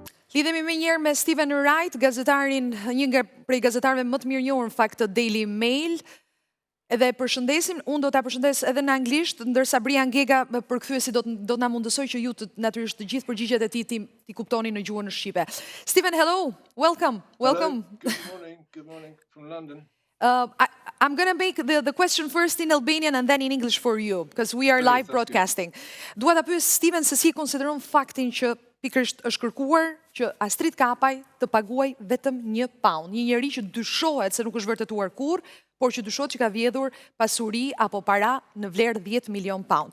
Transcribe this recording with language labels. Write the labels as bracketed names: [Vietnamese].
[Albanian] Lidhemi me njerë me Steven Wright, gazetarin, një nga prej gazetarëve më të mirë njohur në fakt të Daily Mail. Edhe përshëndesim, unë do ta përshëndes edhe në anglisht, ndërsa Brian Gega përkthyesi do të na mundësoj që ju natyrisht të gjithë përgjigjet e tij ti kuptoni në gjuhën shqipe. [English] Steven, hello, welcome. Hello. Good morning from London. I'm going to make the question first in Albanian and then in English for you, because we are live broadcasting. [Albanian] Dua ta pyes Steven se si konsideron faktin që pikërisht është kërkuar që Astrid Kapaj të paguaj vetëm £1. Një njeri që dyshohet se nuk është vërtetuar kurrë, por që dyshohet që ka vjedhur pasuri apo para në vlerë £10 milion.